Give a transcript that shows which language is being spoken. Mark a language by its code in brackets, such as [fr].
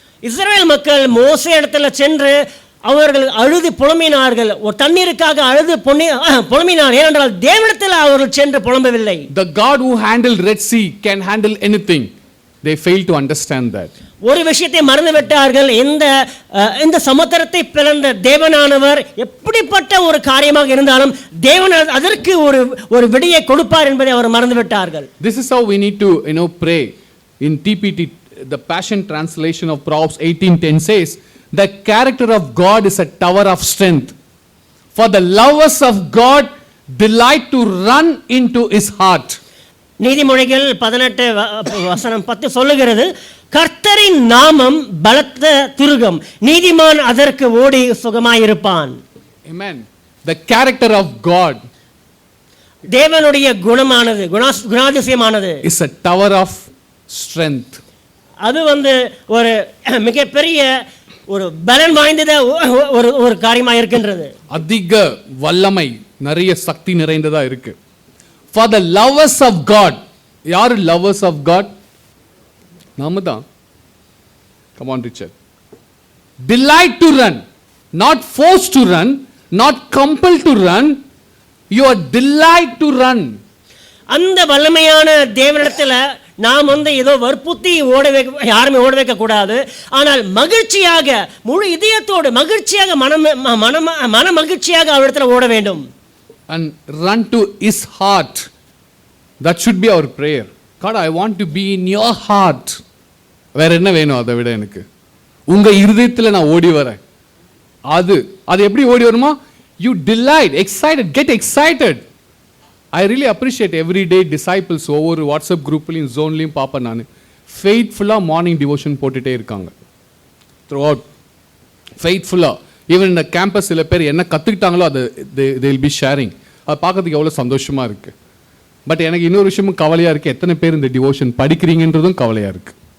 [ta] இஸ்ரவேல் மக்கள் மோசே இடத்துல சென்று அவர்கள் அழுது புலம்பினார்கள். ஒரு தண்ணீருக்காக அழுது புலம்பினார். ஏனென்றால் தேவனிடத்தில் அவர்கள் சென்று புலம்பவில்லை. [en] The God who handled Red Sea can handle anything. They failed to understand that. [ta] ஒரு விஷயத்தை மறந்து விட்டார்கள். இந்த சமுத்திரத்தை பிளந்த தேவனானவர் எப்படிப்பட்ட ஒரு காரியமாக இருந்தாலும் தேவன் அதற்கு ஒரு விடையை கொடுப்பார் என்பதை அவர் மறந்து விட்டார்கள். [en] This is how we need to pray. In TPT, the Passion translation of Proverbs 18:10 says, the character of God is a tower of strength. For the lovers of God delight to run into his heart. [ta] நீதிமொழிகள் 18:10 சொல்லுகிறது, கர்த்தரின் நாமம் பலத்த துருகம், நீதிமான் அதற்கு ஓடி சுகமாயிருப்பான். [en] Amen. The character of God, [ta] தேவனுடைய குணமானது, குணாதிசயமானது, [en] is a tower of strength. [ta] அது ஒரு மிகப்பெரிய ஒரு பலன் வாய்ந்தத ஒரு காரியமாக இருக்கின்றது. அதிக வல்லமை, நிறைய சக்தி நிறைந்ததா இருக்கு. [en] For the lovers of God, [ta] யாரு [en] lovers of God? [ta] நாம தான். [en] Come on, Richard. Delight to run, not forced to run, not compelled to run. You are delight to run. [ta] அந்த வல்லமையான தேவனிடத்தில் நாம் ஏதோ வற்புறுத்தி யாருமே ஓட வைக்க கூடாது. ஆனால் மகிழ்ச்சியாக, முழு இதயத்தோடு மகிழ்ச்சியாக, மன மகிழ்ச்சியாக அவரிடத்துல ஓட வேண்டும். [en] And run to his heart. That should be our prayer. God, I want to be in your heart. [ta] வேற என்ன வேணும் அதை விட எனக்கு? உங்க இருதயத்துல நான் ஓடி வரேன். அது எப்படி ஓடி வருமா? [en] You delight, excited, get excited. I really appreciate every day disciples [ta] ஒவ்வொரு வாட்ஸ்அப் குரூப்லையும் ஜோன்லையும் பார்ப்பேன் நான். ஃபெய்த்ஃபுல்லாக மார்னிங் டிவோஷன் போட்டுகிட்டே இருக்காங்க [en] Throughout. [ta] ஃபெய்த்ஃபுல்லாக ஈவன் இந்த கேம்பஸ் சில பேர் என்ன கற்றுக்கிட்டாங்களோ அதை [en] they will be sharing. [ta] அது பார்க்கறதுக்கு எவ்வளோ சந்தோஷமாக இருக்குது. பட் எனக்கு இன்னொரு விஷயமும் கவலையாக இருக்குது, எத்தனை பேர் இந்த டிவோஷன் படிக்கிறீங்கன்றதும் கவலையாக இருக்குது.